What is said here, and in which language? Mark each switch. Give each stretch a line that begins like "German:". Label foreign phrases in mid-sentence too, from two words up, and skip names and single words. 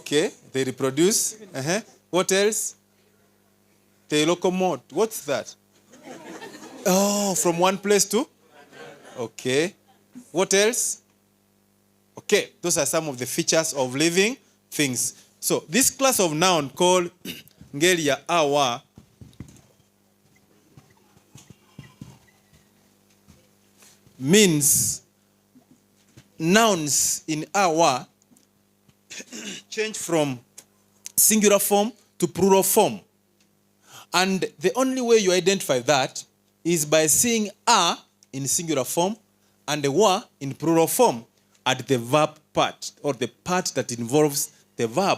English: Okay, They reproduce. What else? They locomote. What's that? Oh, from one place to? Okay. What else? Okay, those are some of the features of living things. So this class of noun called
Swahili: ngeli ya awa
English: means nouns in awa change from singular form to plural form. And the only way you identify that is by seeing a in singular form and the wa in plural form at the verb part, or the part that involves the verb.